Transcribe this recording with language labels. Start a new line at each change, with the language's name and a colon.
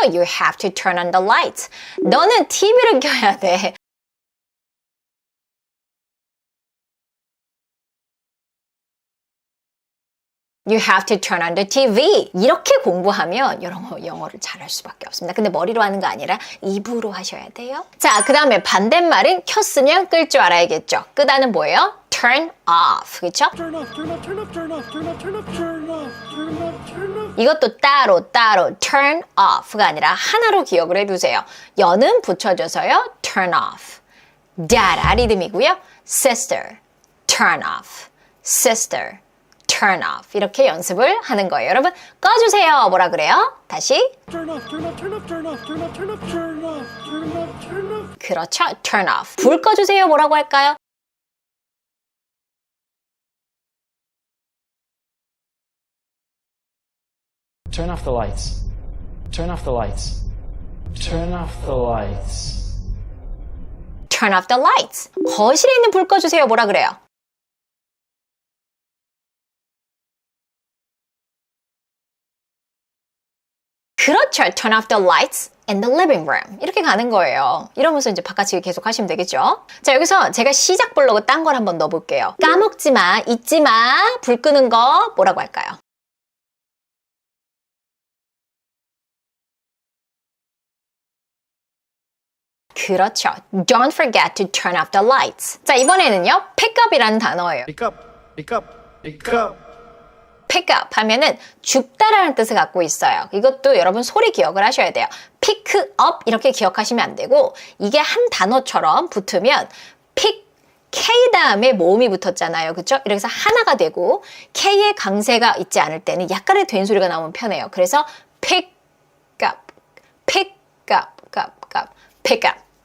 English: You have to turn on the lights.
Korean: 너는 TV를 켜야 돼.
English: You have to turn on the TV.
Korean: 이렇게 공부하면 영어를 잘할 수밖에 없습니다. 근데 머리로 하는 거 아니라 입으로 하셔야 돼요. 자, 그 다음에 반대말은 켰으면 끌 줄 알아야겠죠. 끄다는 뭐예요? Turn off. 그렇죠?
English: Turn off, turn off, turn off, turn off, turn off, turn off, turn off, turn off, turn off.
Korean: 이것도 따로 turn off가 아니라 하나로 기억을 해두세요. 여는 붙여줘서요.
English: Turn off. Dada
Korean: 리듬이고요.
English: Sister. Turn off. Sister. Turn off.
Korean: 이렇게 연습을 하는 거예요. 여러분 꺼주세요. 뭐라 그래요? 다시.
English: Turn off, turn off, turn off, turn off, turn off, turn off, turn off, turn off, turn off.
Korean: 그렇죠. Turn off. 불 꺼주세요. 뭐라고 할까요?
English: Turn off the lights. Turn off the lights. Turn off the lights. Turn off the lights.
Korean: 거실에 있는 불 꺼주세요. 뭐라 그래요? 그렇죠.
English: Turn off the lights in the living room.
Korean: 이렇게 가는 거예요. 이러면서 이제 바깥치기 계속 하시면 되겠죠. 자, 여기서 제가 시작 블로그 딴 걸 한번 넣어볼게요. 까먹지 마, 잊지 마, 불 끄는 거 뭐라고 할까요? 그렇죠.
English: Don't forget to turn off the lights.
Korean: 자, 이번에는요. pick up이라는 단어예요.
English: Pick up, pick up, pick up.
Korean: pick up 하면은 줍다라는 뜻을 갖고 있어요. 이것도 여러분 소리 기억을 하셔야 돼요. pick up 이렇게 기억하시면 안 되고 이게 한 단어처럼 붙으면 pick K 다음에 모음이 붙었잖아요. 그렇죠? 이렇게 해서 하나가 되고 K의 강세가 있지 않을 때는 약간의 된 소리가 나오면 편해요. 그래서
English: pick up, pick up, pick up.